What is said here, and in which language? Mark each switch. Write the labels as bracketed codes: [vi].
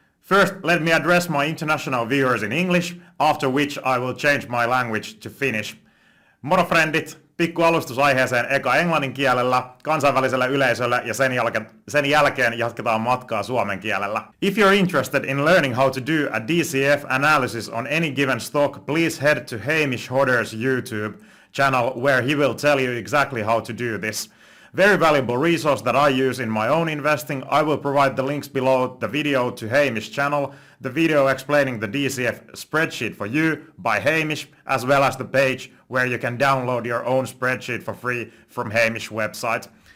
[en] First, let me address my international viewers in English, after which I will change my language to Finnish. [fi] Moro friendit! Pikku alustus aiheeseen eka englannin kielellä, kansainvälisellä yleisöllä ja sen jälkeen jatketaan matkaa suomen kielellä. [en] If you're interested in learning how to do a DCF analysis on any given stock, please head to Hamish Hodder's YouTube channel where he will tell you exactly how to do this. Very valuable resource that I use in my own investing. I will provide the links below the video to Hamish channel, the video explaining the DCF spreadsheet for you by Hamish, as well as the page where you can download your own spreadsheet for free from Hamish website.